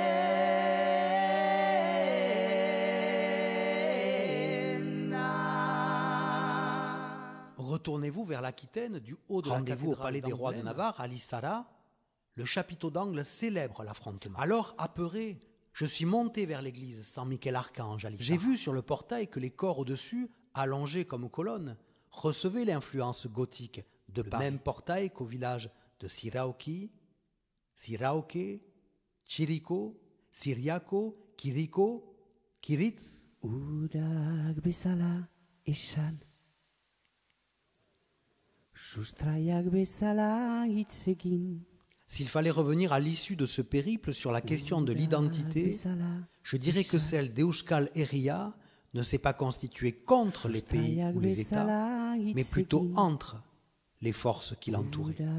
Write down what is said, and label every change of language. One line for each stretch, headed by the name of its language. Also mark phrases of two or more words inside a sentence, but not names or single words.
French: Retournez-vous vers l'Aquitaine, du haut de la cathédrale au palais des rois de Navarre, à Lissara, le chapiteau d'angle célèbre l'affrontement. Alors, apeuré, je suis monté vers l'église San Michel Archange à Lissara. J'ai vu sur le portail que les corps au-dessus, allongés comme colonnes, recevaient l'influence gothique de Paris. Le même portail qu'au village de Sirauki, Sirauke, Chirico, Siriaco, Kiriko, Kiritz.
Basque: Urak bezala esan, sustraiak bezala hitz egin.
French: S'il fallait revenir à l'issue de ce périple sur la question de l'identité, je dirais que celle d'Euskal Herria ne s'est pas constituée contre les pays ou les États, mais plutôt entre les forces qui l'entouraient.